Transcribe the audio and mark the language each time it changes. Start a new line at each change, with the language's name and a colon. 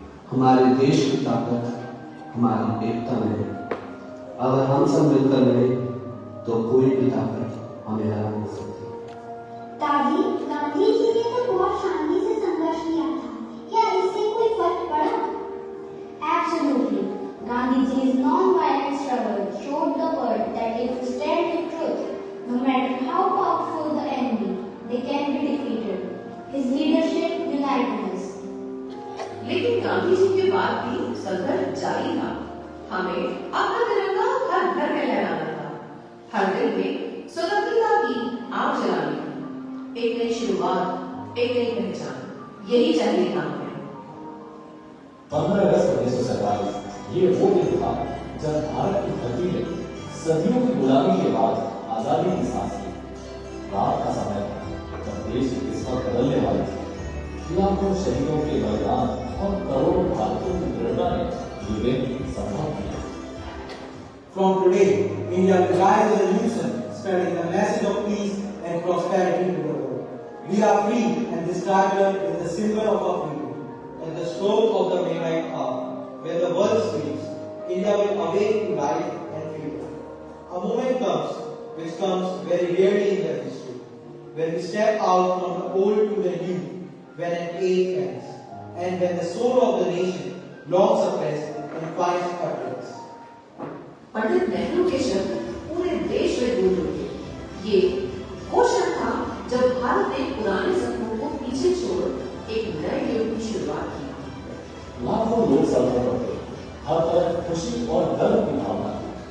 Hindi: हमारे देश की ताकत हमारी एकता में है। अगर हम सब मिलकर लड़े तो कोई भी ताकत हमें हरा नहीं सकती। दादी, गांधी जी ने तो बहुत शांति से संघर्ष किया था। क्या इससे कोई फर्क पड़ा?
English: Absolutely. Gandhiji's non-violent struggle showed the world that if you stand with truth, no matter how powerful the enemy, they can be defeated. His leadership united us.
Hindi: लेकिन गांधी जी के बाद भी संघर्ष जारी था। हमें अपना तिरंगा हर घर में लहराना था, हर दिल में स्वतंत्रता की आग जलानी थी। एक नई शुरुआत, एक नई पहचान, यही चाहिए था हमें। 15 अगस्त 1947 ये वो दिन था जब भारत की धरती ने सदियों की गुलामी के बाद आजादी की सांस ली। रात का समय था जब देश की किस्मत बदलने वाली थी। लाखों शहीदों के बलिदान और करोड़ों भारतीयों की प्रेरणा ने ये दिन संभव किया।
English: From today, India will rise as a nation, spreading the message of peace and prosperity to the world. We are free, and this tiger is the symbol of our freedom. At the stroke of the midnight hour, when the world sleeps, India will awake to life and freedom. A moment comes, which comes very rarely in their history, when we step out from the old to the new, when an age ends, and when the soul of the nation long suppressed and finds utterance.
Hindi: Pandit Nehru के शब्द पूरे देश में गूंज उठे। ये वो क्षण था जब भारत ने पुराने सपनों को पीछे छोड़ एक नए युग की शुरुआत की। लाखों लोग सड़कों पर थे, हर तरफ खुशी और गर्व की भावना थी।